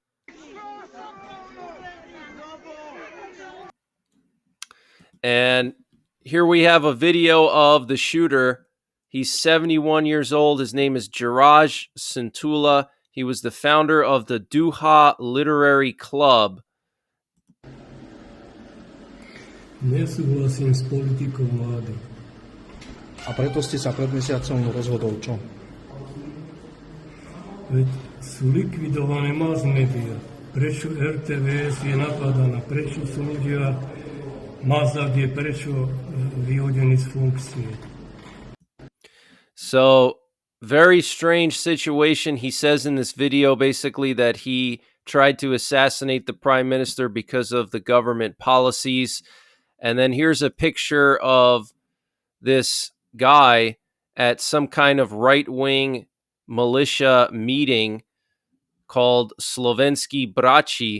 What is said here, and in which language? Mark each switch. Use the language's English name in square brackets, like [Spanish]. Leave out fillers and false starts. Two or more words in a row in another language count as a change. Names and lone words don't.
[English] And here we have a video of the shooter. He's 71 years old. His name is Jiraj Sintula. He was the founder of the Duha Literary Club. [Slovak] Nesúhlasím s politikou vlády. A preto ste sa pred mesiacom rozhodol čo? Veď sú likvidované [English] mass media. [Slovak] Prečo RTVS je napadaná? Prečo sú ľudia Mazak je prečo vyhodený z funkcie? [English] So, very strange situation. He says in this video basically that he tried to assassinate the prime minister because of the government policies. And then here's a picture of this guy at some kind of right-wing militia meeting called Slovenskí brachi.